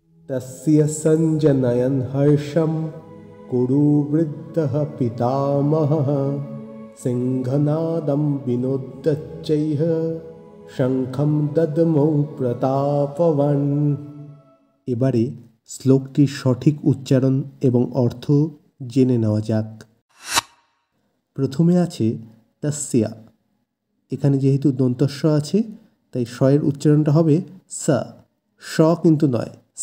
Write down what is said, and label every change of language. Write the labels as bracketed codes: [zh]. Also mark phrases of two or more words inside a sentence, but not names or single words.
[sa] तस्य सञ्जनयन् हर्षं कुरुवृद्धः पितामहः सिंहनादं विनोद्यच्चैह शंखं दद्मौ प्रतापवान्। [bn] এবারে শ্লোকটির সঠিক উচ্চারণ এবং অর্থ জেনে নেওয়া যাক। প্রথমে আছে তস্যা। এখানে যেহেতু দন্তস্ব আছে তাই শয়ের উচ্চারণটা হবে স, স কিন্তু নয়, স।